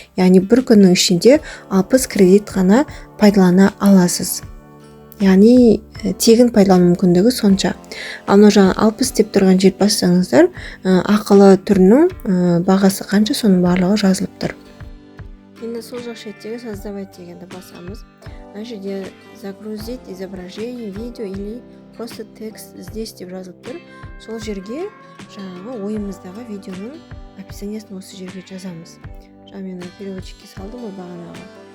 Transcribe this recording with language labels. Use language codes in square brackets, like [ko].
[kk] Яғни бір күннің ішінде 60 кредит ғана пайдалана аласыз. Яғни тегін пайдалану мүмкіндігі сонша. Ал жаңа 60 деп тұрған жер бассаңыздар, ақылы түрінің бағасы қанша, соның барлығы жазылып тұр. Енді сол жақ шеттегі создавать дегенді басамыз. Мына жерде [ru] загрузить изображение, видео или просто текст здесь [kk] деп жазылып тұр. Сол жерге жаңағы ойымыздағы видеоның описаниесін осы жерге жазамыз. Мен переводчикке салдым ғой бағанағы.